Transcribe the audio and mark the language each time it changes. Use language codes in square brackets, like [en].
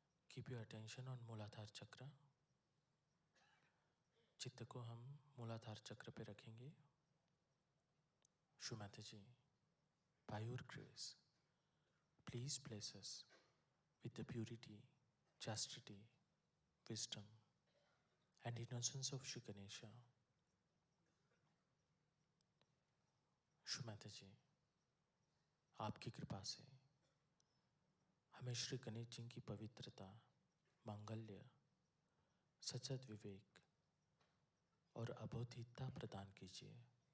[en] Keep your attention on Mooladhara chakra. [hi] चित्त को हम मूलाधार चक्र पे रखेंगे। [en] Shri Mata ji, by your grace, please bless us with the purity, chastity, wisdom and innocence of Shri Ganesha। [hi] श्रीमाता जी, आपकी कृपा से हमें श्री गणेश जी की पवित्रता, मांगल्य, सचद विवेक और अबोधितता प्रदान कीजिए।